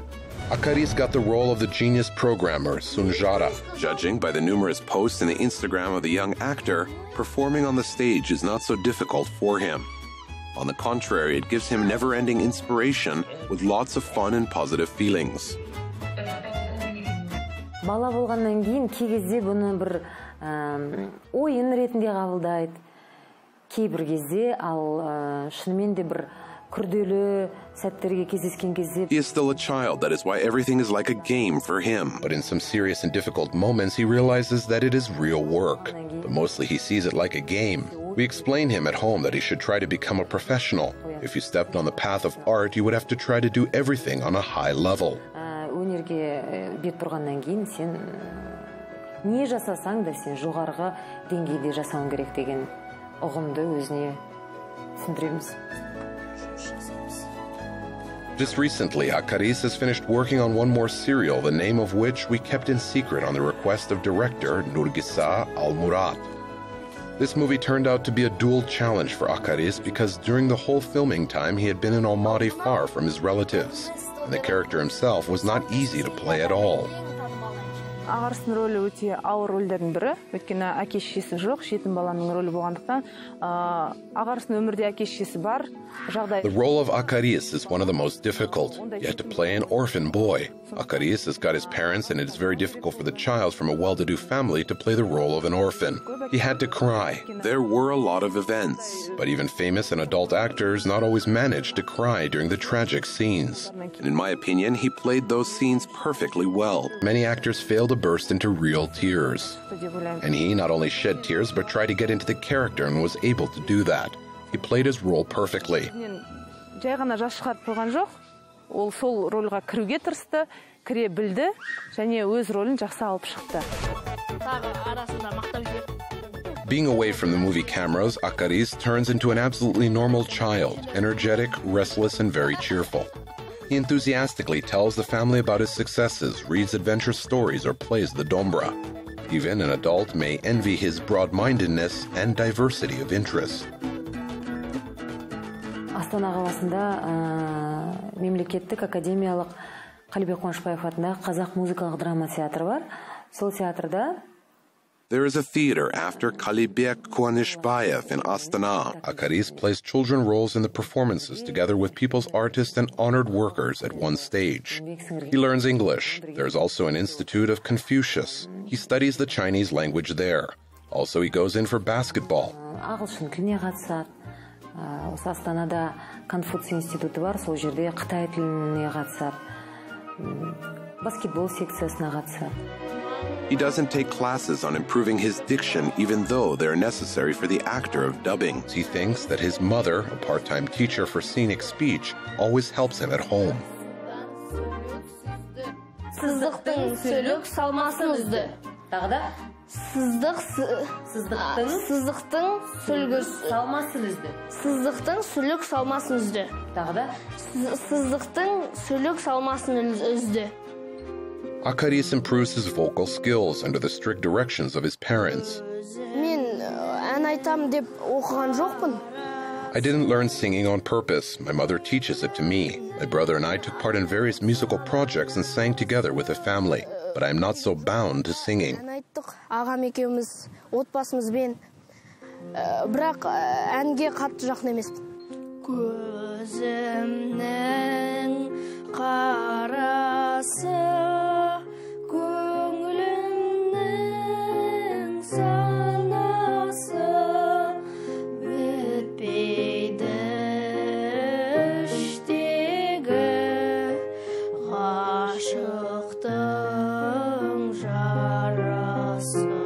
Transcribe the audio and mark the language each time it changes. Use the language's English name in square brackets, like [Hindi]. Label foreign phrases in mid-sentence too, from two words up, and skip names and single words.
[English] Akaris got the role of the genius programmer, Sunjata. Judging by the numerous posts in the Instagram of the young actor, performing on the stage is not so difficult for him. On the contrary, it gives him never-ending inspiration with lots of fun and positive feelings. [Kazakh] Бала болғаннан кейін кей кезде бұны бір ойын ретінде қабылдайды. Кейбір кезде, ал шынымен де бір күрделі сәттерге кездескен кезде. [English] He is still a child, that is why everything is like a game for him. But in some serious and difficult moments, he realizes that it is real work. But mostly he sees it like a game. We explain him at home that he should try to become a professional. If you stepped on the path of art, you would have to try to do everything on a high level. [Kazakh] Өнерге бет бұрғаннан кейін сен не жасасаң да сен жоғарғы деңгейде жасауың керек деген ұғымды өзіне түсіндіреміз. [English] Just recently, Akaris has finished working on one more serial, the name of which we kept in secret on the request of director Nurgisa Al-Murat. This movie turned out to be a dual challenge for Akaris because during the whole filming time he had been in Almaty far from his relatives, and the character himself was not easy to play at all. [Kazakh] Ағарыстың рөлі өте ауыр рөлдердің бірі, өйткені әке-шешесі жоқ, жетім баланың рөлі болғандықтан, Ағарыстың өмірде әке-шешесі бар, жағдай. [English] The role of Akaris is one of the most difficult. You had to play an orphan boy. Akaris has got his parents, and it is very difficult for the child from a well-to-do family to play the role of an orphan. He had to cry. There were a lot of events, but even famous and adult actors not always managed to cry during the tragic scenes. And in my opinion, he played those scenes perfectly well. Many actors fail to burst into real tears. And he not only shed tears, but tried to get into the character and was able to do that. He played his role perfectly. [Kazakh] Жай ғана жас шығарып қойған жоқ. Ол сол рольға кіруге тырысты, кіре білді, және өз ролін жақсы алып шықты. [English] Being away from the movie cameras, Akaris turns into an absolutely normal child, energetic, restless, and very cheerful. He enthusiastically tells the family about his successes, reads adventurous stories, or plays the dombra. Even an adult may envy his broad-mindedness and diversity of interest. [Kazakh] Астана қаласында мемлекеттік академиялық Қалибек Қуанышбаев атындағы қазақ музыкалық драма театры бар. Сол театрда [English] There is a theater after Qalibek Kuanishbayev in Astana. Akaris plays children roles in the performances together with people's artists and honored workers at one stage. He learns English. There's also an Institute of Confucius. He studies the Chinese language there. Also, he goes in for basketball. [Kazakh] ағылшын тіліне қатысады. Осы Астанада Конфуций институты бар, сол жерде Қытай тіліне қатысады. Баскетбол секциясына қатысады. [English] He doesn't take classes on improving his diction, even though they're necessary for the actor of dubbing. He thinks that his mother, a part-time teacher for scenic speech, always helps him at home. [Kazakh] Сыздықтың сөйлік салмасын үзді. Тағы да? Сыздықтың салмасын үзді. Сыздықтың сүлік салмасын үзді. Тағы да? Сыздықтың сүлік салмасын үзді. [English] Akaris improves his vocal skills under the strict directions of his parents. [Kazakh] Мен ән айтам деп оқыған жоқпын. [English] I didn't learn singing on purpose. My mother teaches it to me. My brother and I took part in various musical projects and sang together with the family. But I'm not so bound to singing. [Kazakh] Ән айттық, ағам екеуміз, отбасымызбен. Бірақ әнге қатты жақын емеспін. Көзімнің қарасы, көңілімнің санасы, өтпейді іштегі ғашықтың жарасы.